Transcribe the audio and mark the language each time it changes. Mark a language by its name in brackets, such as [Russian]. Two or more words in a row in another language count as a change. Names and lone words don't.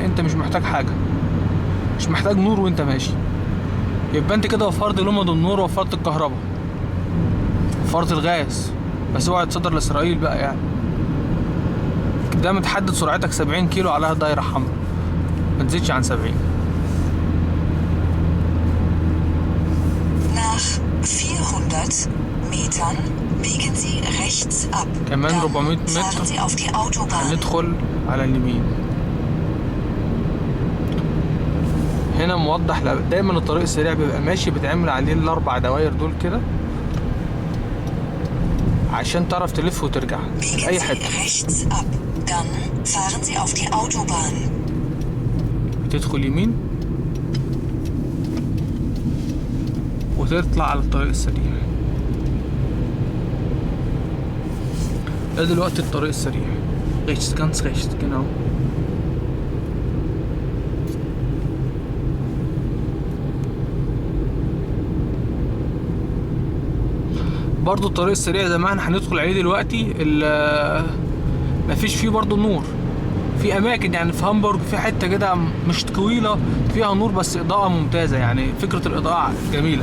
[Arabic] انت مش محتاج حاجه، مش محتاج نور وانت ماشي. يبقى انت كده وفرت لمض النور، وفرت الكهرباء، وفرت الغاز. بس اوعى تصدر لاسرائيل بقى يعني. ده متحدد سرعتك 70 كيلو عليها دايره حمراء، ما تزيدش عن 70. [German] Nach 400 Metern biegen Sie rechts ab. [Arabic] كمان 400 [German] Fahren [Arabic] متر [German] Sie auf die Autobahn. [Arabic] هندخل على اليمين. هنا موضح دايما الطريق السريع بيبقى ماشي بتعمل عليه الاربع دواير دول كده، عشان تعرف تلف وترجع في اي حته. [German] Rechts ab. Dann fahren Sie auf die Autobahn. [Arabic] تدخل يمين وتطلع على الطريق السريع. ده دلوقتي الطريق السريع. [German] rechts, ganz rechts, genau. [Arabic] برضو الطريق السريع زي ما احنا هندخل عليه دلوقتي، مفيش فيه برضو نور. في اماكن يعني في هامبورغ في حته كده مش طويله فيها نور، بس اضاءه ممتازه، يعني فكره الاضاءه جميله.